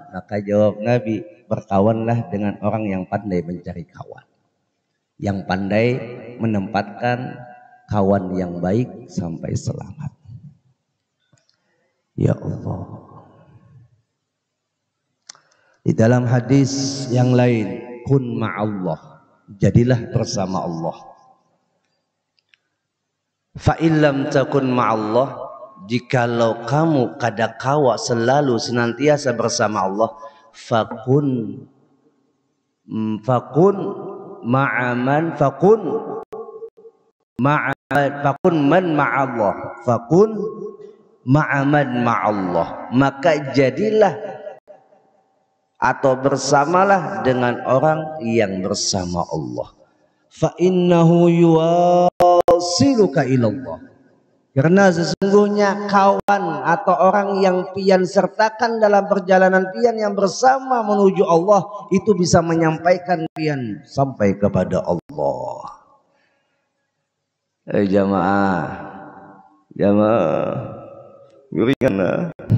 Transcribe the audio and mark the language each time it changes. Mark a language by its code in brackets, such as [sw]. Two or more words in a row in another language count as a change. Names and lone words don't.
[id] Maka jawab Nabi, berkawanlah dengan orang yang pandai mencari kawan, yang pandai menempatkan kawan yang baik sampai selamat. Ya Allah. Di dalam hadis yang lain, [ar] كن مع الله, [id] jadilah bersama Allah. [ar] فإن لم تكن مع الله, [id] jikalau kamu kadakawa selalu senantiasa bersama Allah, [ar] فكن مع من فكن من مع الله فكن مع من مع الله, [id] maka jadilah atau bersamalah dengan orang yang bersama Allah. [ar] فإنه يوصلك إلى الله, [id] karena sesungguhnya kawan atau orang yang pian sertakan dalam perjalanan pian yang bersama menuju Allah itu bisa menyampaikan pian sampai kepada Allah. Jamaah yuringanlah.